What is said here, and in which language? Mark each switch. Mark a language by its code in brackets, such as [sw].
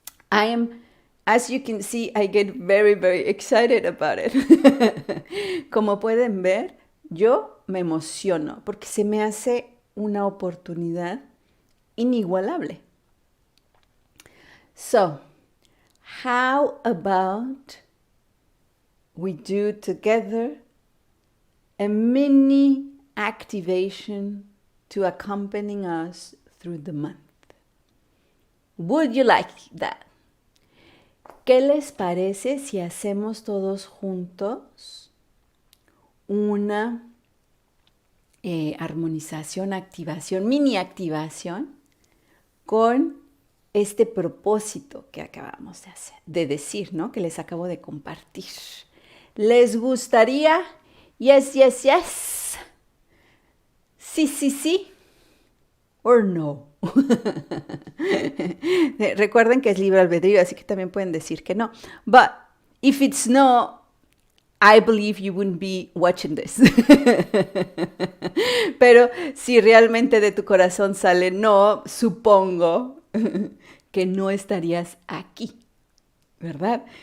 [en] As you can see, I get very, very excited about it. [es] Como pueden ver, yo me emociono porque se me hace una oportunidad inigualable. [en] So, how about we do together a mini activation to accompany us through the month? Would you like that? [es] ¿Qué les parece si hacemos todos juntos una armonización, activación, mini activación con este propósito que acabamos de hacer, de decir, ¿no? Que les acabo de compartir. ¿Les gustaría? [en] Yes, yes, yes. [es] Sí, sí, sí. [en] Or no. [es] Recuerden que es libre albedrío, así que también pueden decir que no. [en] But if it's no, I believe you wouldn't be watching this. [es] Pero si realmente de tu corazón sale no, supongo que no estarías aquí, ¿verdad?